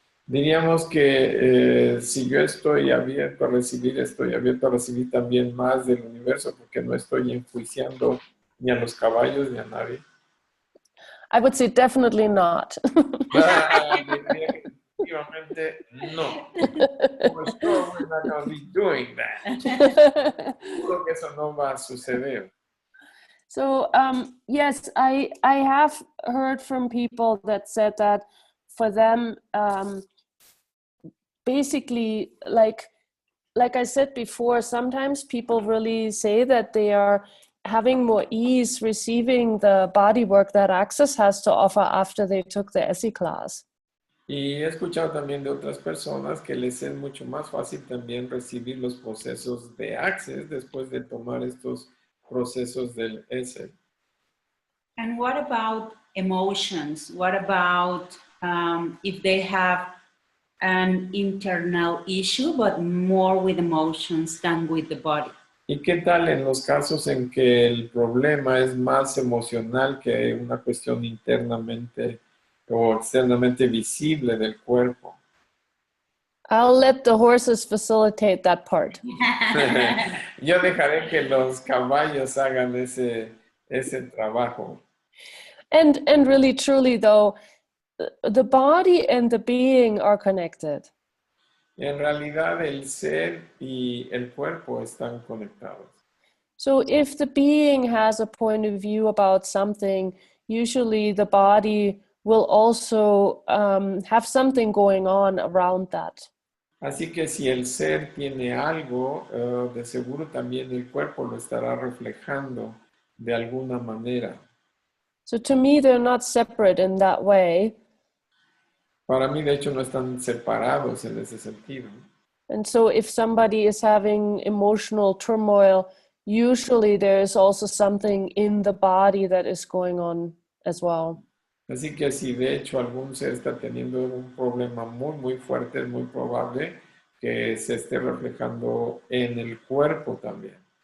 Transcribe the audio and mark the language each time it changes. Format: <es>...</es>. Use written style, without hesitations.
<es>Diríamos que si yo estoy abierto a recibir también más del universo porque no estoy enjuiciando ni a los caballos ni a nadie.</es> <en>I would say definitely not.</en> <es>Definitivamente no.</es> <en>For sure we're not going to be doing that.</en> <es>Seguro que eso no va a suceder.</es> <en>So yes, I have heard from people that said that for them, basically, like I said before, sometimes people really say that they are having more ease receiving the body work that Access has to offer after they took the ESSE class.</en> <es>Y he escuchado también de otras personas que les es mucho más fácil también recibir los procesos de Access después de tomar estos procesos del ESSE.</es> <en>And what about emotions? What about if they have an internal issue, but more with emotions than with the body?</en> <es>¿Y qué tal en los casos en que el problema es más emocional que una cuestión internamente o externamente visible del cuerpo?</es> <en>I'll let the horses facilitate that part.</en> <es>Yo dejaré que los caballos hagan ese trabajo.</es> <en>And really, truly, though, the body and the being are connected.</en> <es>En realidad, el ser y el cuerpo están conectados.</es> <en>So if the being has a point of view about something, usually the body will also have something going on around that.</en> <es>Así que si el ser tiene algo, de seguro también el cuerpo lo estará reflejando de alguna manera.</es> <en>So to me, they're not separate in that way.</en> <es>Para mí, de hecho, no están separados en ese sentido.</es> <en>And so if somebody is having emotional turmoil, usually there is also something in the body that is going on as well.</en> <es>Así que si de hecho algún ser está teniendo un problema muy, muy fuerte, es muy probable que se esté reflejando en el cuerpo también.</es>